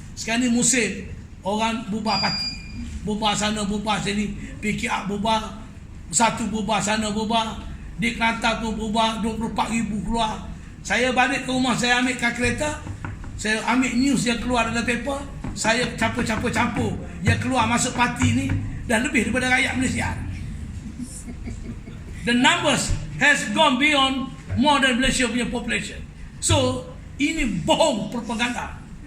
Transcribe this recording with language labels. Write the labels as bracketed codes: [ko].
[ms] Sekarang ni musim orang bubar parti, bubar sana, bubar sini, PKR bubar, satu bubar sana, bubar di Kelantan tu bubar 24,000 keluar. Saya balik ke rumah, saya ambil kereta, saya ambil news yang keluar dalam paper, saya campur yang keluar masuk parti ni dah lebih daripada rakyat Malaysia. [en] The numbers has gone beyond more than Malaysia punya population. [ms] So ini bohong propaganda.